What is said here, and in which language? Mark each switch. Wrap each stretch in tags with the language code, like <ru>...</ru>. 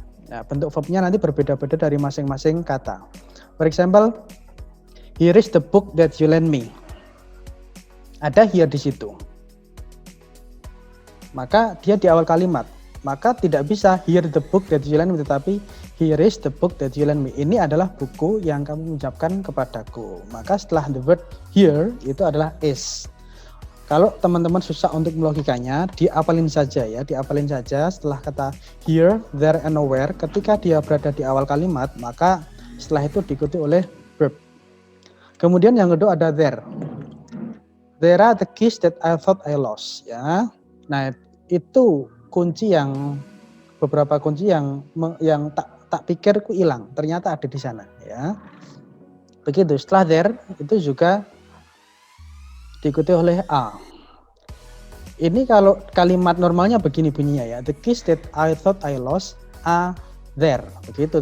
<id>Nah, bentuk verbnya nanti berbeda-beda dari masing-masing kata.</id> <en>For example, here is the book that you lend me.</en> <id>Ada</id> <en>here</en> <id>di situ. Maka dia di awal kalimat. Maka tidak bisa</id> <en>here the book that you lend me,</en> <id>tetapi</id> <en>here is the book that you lend me.</en> <id>Ini adalah buku yang kamu ucapkan kepadaku. Maka setelah</id> <en>the word here</en> <id>itu adalah is. Kalau teman-teman susah untuk melogikanya, diapalin saja ya, diapalin saja setelah kata</id> <en>here, there, and nowhere.</en> <id>Ketika dia berada di awal kalimat, maka setelah itu diikuti oleh verb. Kemudian yang kedua ada there.</id> <en>There are the keys that I thought I lost.</en> <id>Ya, nah itu kunci yang beberapa kunci yang tak pikirku hilang, ternyata ada di sana. Ya, begitu. Setelah there itu juga diikuti oleh a. Ini kalau kalimat normalnya begini bunyinya ya.</id> <en>The keys that I thought I lost are there.</en> <id>Begitu.</id>